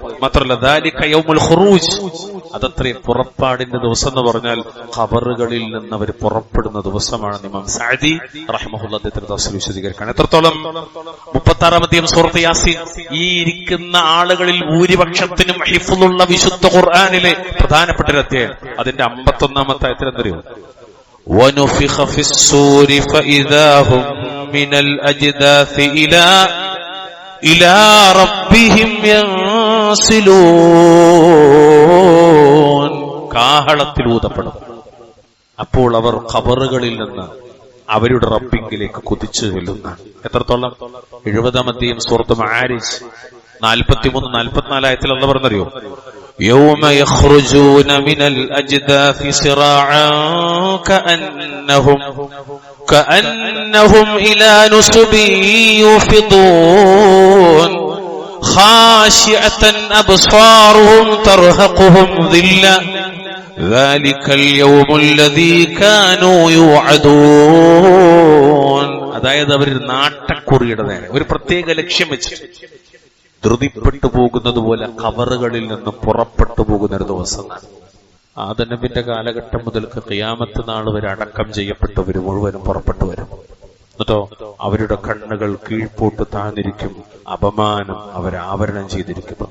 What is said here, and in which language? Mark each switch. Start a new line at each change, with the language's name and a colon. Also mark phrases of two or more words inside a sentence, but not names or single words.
Malayalam: മാത്രമല്ല
Arabic: ذلك يوم الخروج,
Malayalam: അതത്രയും പുറപ്പാടിന്റെ ദിവസം എന്ന് പറഞ്ഞാൽ ഖബറുകളിൽ നിന്ന് അവർ പുറപ്പെടുന്ന ദിവസമാണ്. ഇമാം സഅദി റഹ്മത്തുള്ളാഹി അദ്ദേഹത്തിന്റെ തഫ്സീർ വിശദീകരിക്കുകയാണ്. എത്രത്തോളം 36-ാം അധ്യായം സൂറത്ത് യാസീൻ. ഈ ഇരിക്കുന്ന ആളുകളിൽ ഭൂരിപക്ഷത്തിനും ഹിഫ്ളുള്ള വിശുദ്ധ ഖുർആനിലെ പ്രധാനപ്പെട്ട ഒരു അധ്യായം. അതിന്റെ 51-ാമത്തെ ആയത്തിൽ എന്തറിയോ?
Arabic: وَنُفِخَ فِي الصُّورِ فَإِذَا هُمْ مِنَ الْأَجْدَاثِ إِلَى رَبِّهِمْ يَنْسِلُونَ.
Malayalam: കാഹളത്തിൽ ഊതപ്പെടും. അപ്പോൾ അവർ ഖബറുകളിൽ നിന്ന് അവരുടെ റബ്ബിങ്കിലേക്ക് കുതിച്ചു ചെല്ലുന്നതാണ്. എത്രത്തോളം? 70-ാം അധ്യായം സൂറത്ത് മആരിജ് 43-44 ആയത്തിൽ അല്ലാഹു പറഞ്ഞറിയോ?
Arabic: يوم يخرجون من الأجداث سراعا كأنهم إلى نصب يوفضون خاشعة أبصارهم ترهقهم ذلة ذلك اليوم الذي كانوا يوعدون.
Malayalam: അതായത് അവർ നാട്ടക്കുറിയുടെ നേരെ ഒരു പ്രത്യേക ലക്ഷ്യം വെച്ച് ധൃതിപ്പെട്ടു പോകുന്നത് പോലെ ഖബറുകളിൽ നിന്ന് പുറപ്പെട്ടു പോകുന്ന ഒരു ദിവസമാണ്. ആദം നബിന്റെ കാലഘട്ടം മുതൽക്ക് ഖിയാമത്ത് നാൾ വരെ അടക്കം ചെയ്യപ്പെട്ടവർ മുഴുവനും പുറപ്പെട്ടു വരും. എന്നിട്ടോ അവരുടെ കണ്ണുകൾ കീഴ്പോട്ട് താഴ്ന്നിരിക്കും, അപമാനം അവരെ ആവരണം ചെയ്തിരിക്കും.